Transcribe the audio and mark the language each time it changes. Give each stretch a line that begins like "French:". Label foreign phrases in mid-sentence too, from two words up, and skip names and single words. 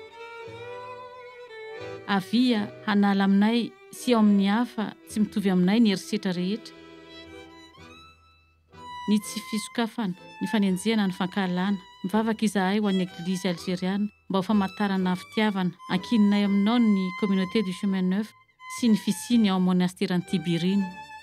Malagasy: Avia hanala aminay sy ao amin'ny hafa tsy mitovy aminay ny herisetra rehetra. Ny tsy fisokafana, ny fanenjehana, ny fankahalana, mivavaka izahay ho an'ny Eglizy Algériana mba ho famantarana fitiavana ankininay aminao ny communauté du chemin neuf sy ny fisiny ao amin'ny monasteran'ny Tibérine.